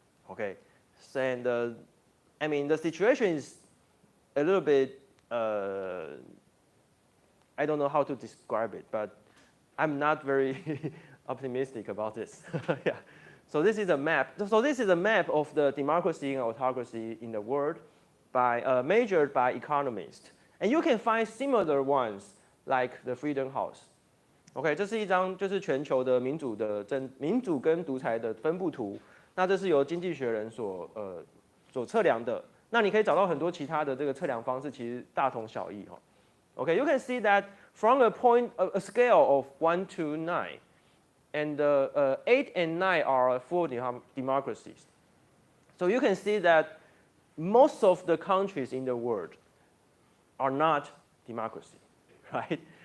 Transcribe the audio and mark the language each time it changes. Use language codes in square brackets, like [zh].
[en] Okay, and I mean, the situation is a little bit, I don't know how to describe it, but I'm not very optimistic about this. Yeah. So this is a map. So this is a map of the democracy and autocracy in the world measured by economists. And you can find similar ones like the Freedom House. [zh] OK， 这是一张就是全球的民主跟独裁的分布图。那这是由经济学人所测量的。那你可以找到很多其他的这个测量方式，其实大同小异哈。 [en] OK, you can see that from a scale of 1 to 9, and 8 and 9 are full democracies. So you can see that most of the countries in the world are not democracy, right?